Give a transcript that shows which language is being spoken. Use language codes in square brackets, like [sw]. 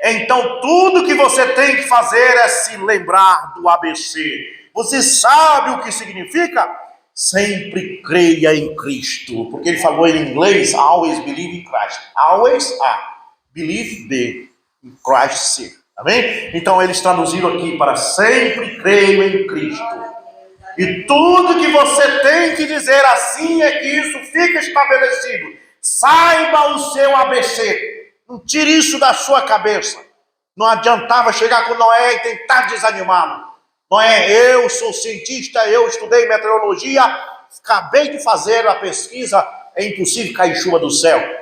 [pt] Então tudo que você tem que fazer é se lembrar do ABC. Você sabe o que significa? Sempre creia em Cristo. Porque ele falou em inglês, [en] always believe in Christ. Always, believe in Christ. [pt] Amém? Então eles traduziram aqui para sempre creio em Cristo. E tudo que você tem que dizer assim é que isso fica estabelecido. Saiba o seu ABC. Não tire isso da sua cabeça. Não adiantava chegar com Noé e tentar desanimá-lo. Noé, eu sou cientista, eu estudei meteorologia, acabei de fazer a pesquisa, é impossível cair chuva do céu.